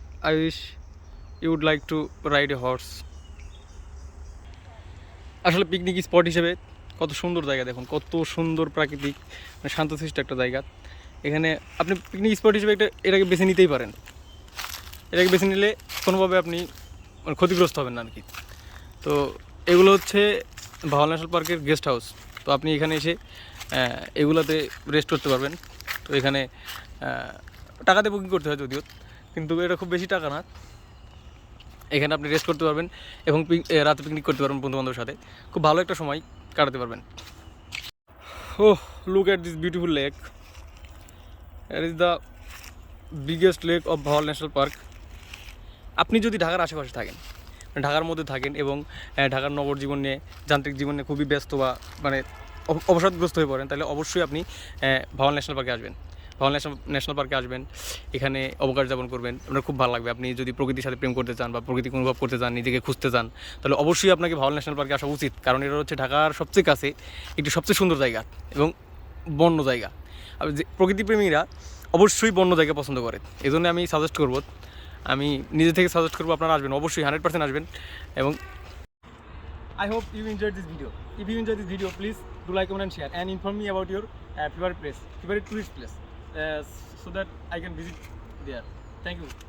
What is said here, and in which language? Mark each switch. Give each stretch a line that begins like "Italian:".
English: I wish you would like to ride a horse.
Bangla: আসলে picnic spot হিসেবে কত সুন্দর জায়গা, দেখুন কত সুন্দর প্রাকৃতিক, মানে শান্তশিষ্ট একটা জায়গা। এখানে আপনি পিকনিক স্পট হিসেবে এটাকে বেছে নিতেই পারেন। এটাকে বেছে নিলে কোনোভাবে আপনি মানে ক্ষতিগ্রস্ত হবেন না আর কি। তো এগুলো হচ্ছে ভাওয়াল ন্যাশনাল পার্কের গেস্ট হাউস। তো আপনি এখানে এসে এগুলাতে রেস্ট করতে পারবেন। তো এখানে টাকাতে বুকিং করতে হয় যদিও, কিন্তু এটা খুব বেশি টাকা না। এখানে আপনি রেস্ট করতে পারবেন এবং রাতে পিকনিক করতে পারবেন বন্ধুবান্ধবের সাথে, খুব ভালো একটা সময় কাটাতে পারবেন।
English: Oh, look at this beautiful lake. It is the biggest lake of Bhawal National Park.
Bangla: আপনি যদি ঢাকার আশেপাশে থাকেন, ঢাকার মধ্যে থাকেন এবং ঢাকার নগর জীবন নিয়ে, যান্ত্রিক জীবন নিয়ে খুবই ব্যস্ত বা মানে অবসাদগ্রস্ত হয়ে পড়েন, তাহলে অবশ্যই আপনি ভাওয়াল ন্যাশনাল পার্কে আসবেন। ভাওয়াল ন্যাশনাল পার্কে আসবেন, এখানে অবকাশ যাপন করবেন, আপনার খুব ভালো লাগবে। আপনি যদি প্রকৃতির সাথে প্রেম করতে চান বা প্রকৃতিকে অনুভব করতে চান, নিজেকে খুঁজতে চান, তাহলে অবশ্যই আপনাকে ভাওয়াল ন্যাশনাল পার্কে আসা উচিত। কারণ এটা হচ্ছে ঢাকার সবচেয়ে কাছে একটি সবচেয়ে সুন্দর জায়গা এবং বন্য জায়গা। আর যে প্রকৃতিপ্রেমীরা অবশ্যই বন্য জায়গা পছন্দ করে, এই জন্য আমি সাজেস্ট করব, আমি নিজে থেকে সাজেস্ট করবো আপনারা আসবেন, অবশ্যই 100% আসবেন।
English: এবং I hope you enjoyed this video. If you enjoyed this video, please do like, comment and share, and inform me about your favorite tourist place, so that I can visit there. Thank you.